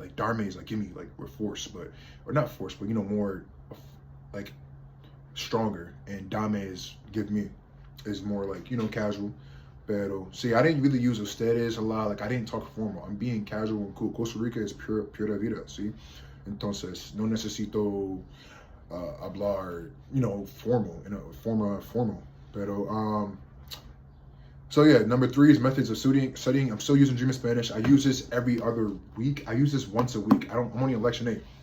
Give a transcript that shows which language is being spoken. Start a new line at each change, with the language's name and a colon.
English: Like darme is like give me, like with force, but, or not force, but more like stronger. And dame is give me, is more like, casual. Pero, see, I didn't really use ustedes a lot. Like, I didn't talk formal. I'm being casual and cool. Costa Rica is pura vida, see?
Spanish: Entonces, no necesito hablar, formal, formal.
English: Pero, so yeah, number 3 is methods of studying. I'm still using Dream in Spanish. I use this every other week. I use this once a week. I'm only on lesson 8.